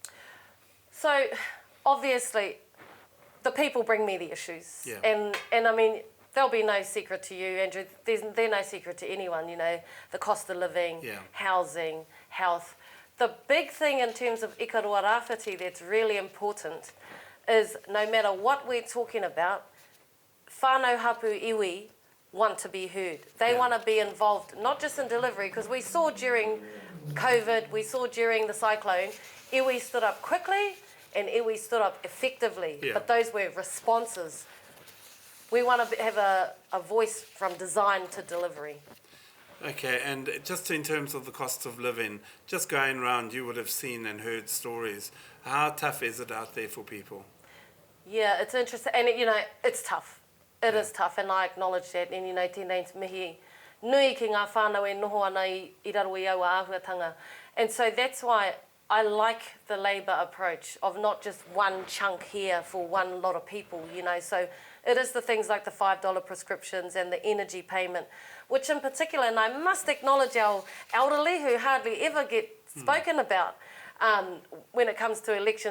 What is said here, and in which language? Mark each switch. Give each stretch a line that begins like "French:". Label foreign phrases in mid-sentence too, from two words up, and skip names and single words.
English: So, obviously, the people bring me the issues. Yeah. And I mean, there'll be no secret to you, Andrew. They're no secret to anyone, you know, the cost of living, housing, health. The big thing in terms of Ikaroa-Rāwhiti that's really important is no matter what we're talking about,
Māori: whānau hapu iwi
English: want to be heard. They want to be involved, not just in delivery, because we saw during COVID, we saw during the cyclone, iwi stood up quickly and iwi stood up effectively, but those were responses. We want to have a voice from design to delivery. Okay, and just in terms of the cost of living, just going around, you would have seen and heard stories. How tough is it out there for people? Yeah, it's interesting, and you know, it's tough. It is tough, and I acknowledge that. And you know,
Māori: tēnei mihi nui ki ngā whānau e noho ana I raro i aua āhuatanga.
English: And so that's why I like the Labour approach of not just one chunk here for one lot of people, you know. So it is the things like the $5 prescriptions and the energy payment, which in particular, and I must acknowledge our elderly who hardly ever get spoken about when it comes to elections.